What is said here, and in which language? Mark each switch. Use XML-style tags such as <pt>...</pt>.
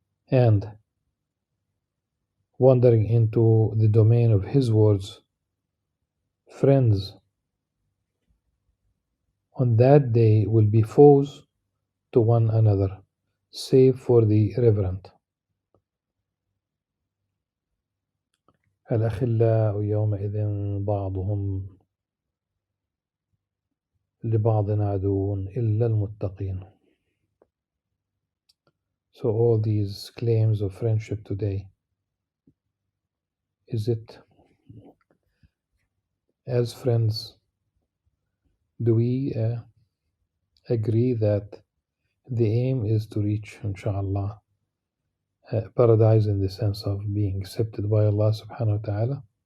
<en>And wandering into the domain of His words, friends on that day will be foes to one another, save for the reverent.</en> <ar>الأخلاء يومئذ بعضهم لبعض عدو إلا المتقين.</ar> <en>So all these claims of friendship today, is it as friends, do we agree that the aim is to reach, inshallah, paradise in the sense of being accepted by Allah subhanahu wa ta'ala?</en>